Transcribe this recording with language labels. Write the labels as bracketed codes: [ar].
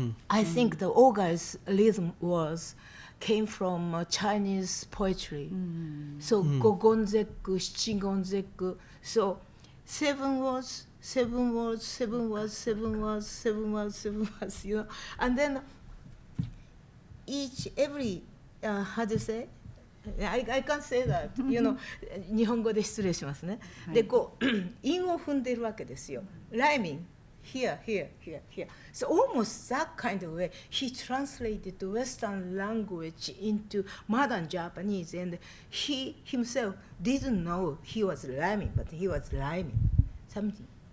[en] I think the Ogai's rhythm came from Chinese poetry. So Gogonzeku, Shichigonzeku. So 7 words, 7 words, 7 words, 7 words, 7 words, 7 words, And then every, how do you say? I can't say that, [ja] 日本語で失礼しますね。で、韻を踏んでいるわけですよ。 [en] Rhyming, here, here, here, here. So almost that kind of way, he translated the Western language into modern Japanese, and he himself didn't know he was rhyming, but he was rhyming something.